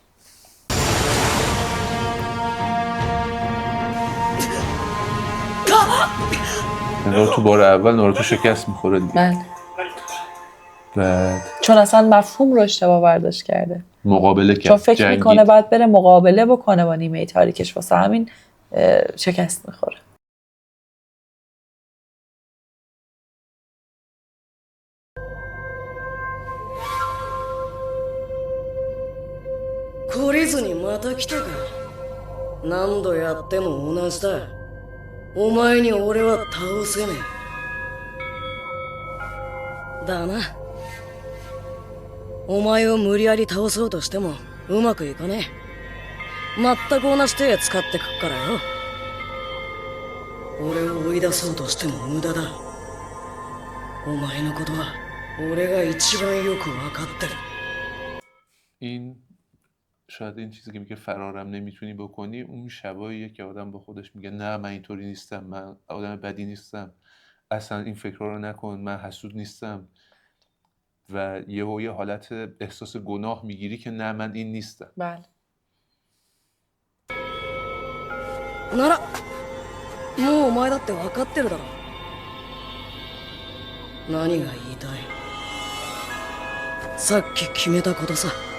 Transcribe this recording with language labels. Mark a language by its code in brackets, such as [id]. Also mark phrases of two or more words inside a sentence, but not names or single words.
[fa] انگار تو بار اول ناروتو شکست میخوره دیگه. بله. بعد چون اصلا مفهوم رو اشتباه برداشت کرده، مقابله کرد، چون فکر میکنه باید بره مقابله بکنه با نیمه تاریکش، واسه همین شکست میخوره. [ja] 懲りずにまた来たか。何度やっても同じだ。お前に俺は倒せねえ。だな。お前を無理やり倒そうとしてもうまくいかねえ。全く同じ手使ってくっからよ。俺を追い出そうとしても無駄だ。お前のことは俺が一番よく分かってる。 [fa] این شاید این چیزی که میگه فرارم نمیتونی بکنی اون شباییه که آدم با خودش میگه نه من اینطوری نیستم، من آدم بدی نیستم، اصلا این فکرها رو نکن، من حسود نیستم، و یه حالت احساس گناه میگیری که نه من این نیستم. بله. [ja] ならもうお前だって分かってるだろ。何が言いたい？さっき決めたことさ。